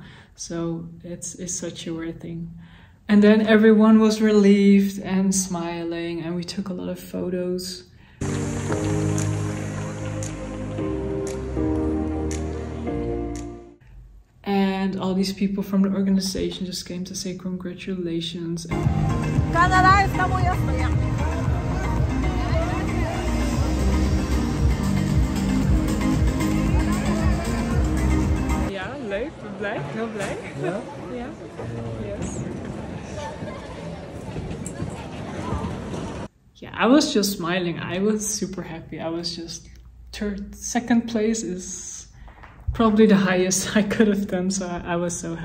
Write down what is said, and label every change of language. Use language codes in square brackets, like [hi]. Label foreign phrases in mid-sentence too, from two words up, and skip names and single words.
[en] So it's such a weird thing. And then everyone was relieved and smiling, and we took a lot of photos. And all these people from the organization just came to say congratulations. [es] Canadá está muy fría. [nl] Ja, leuk, blij, heel blij. Ja? Ja, [en] yes. Yeah, I was just smiling. I was super happy. I was just 2nd place is probably the highest I could have done. So I was so happy.